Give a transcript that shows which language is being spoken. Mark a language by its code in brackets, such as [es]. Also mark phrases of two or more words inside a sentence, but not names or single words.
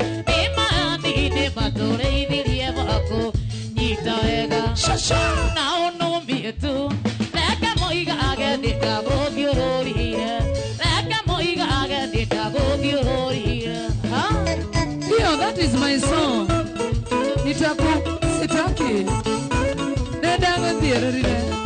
[ki] Nĩ mahani, nĩ matũrĩithirie bako. Nyita wega. Shasha. Na ũnũmie tu. Reke moigage ndĩndagũthiũrũrire. Reke moigage ndĩndagũthiũrũrire. [sw] Ha? Ndio, [en] that is my song. [sw] Nitaku-, sitaki. [ki] Nenda ngũthiũrũrire.